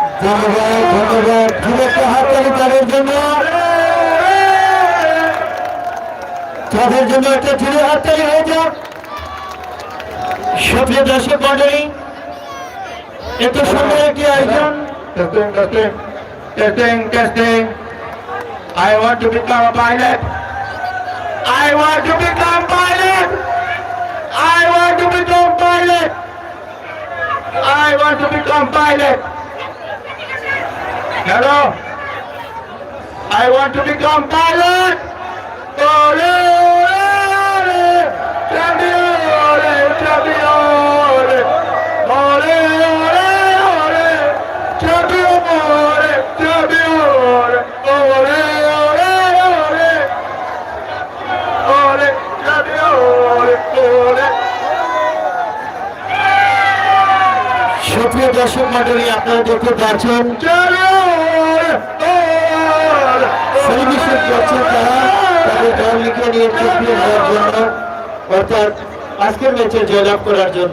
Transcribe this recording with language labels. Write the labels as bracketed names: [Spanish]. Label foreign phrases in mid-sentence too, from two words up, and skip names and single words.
[Bangla] ধন্যবাদ ধন্যবাদ যুবককে হাততালি তাদের জন্য একটা জোরে হাততালি হয়ে যাক। সুপ্রিয় দর্শক মণ্ডলী, এত সুন্দর একটি আয়োজন। [English] Testing. I want to become a pilot. I want to become pilot. I want to become pilot. I want to become pilot. Hello. I want to become pilot. [Spanish] Ole, ole, champion, ole, champion, ole, ole, ole, champion, ole, champion, ole, ole, ole, champion, ole, ole. [Bangla] সুপ্রিয় দর্শক মণ্ডলী, আপনারা দেখতে পাচ্ছেন সেলিব্রেশন করছেন তারা তাদের দলকে নিয়ে চ্যাম্পিয়ন হওয়ার জন্য, অর্থাৎ আজকের ম্যাচে জয়লাভ করার জন্য।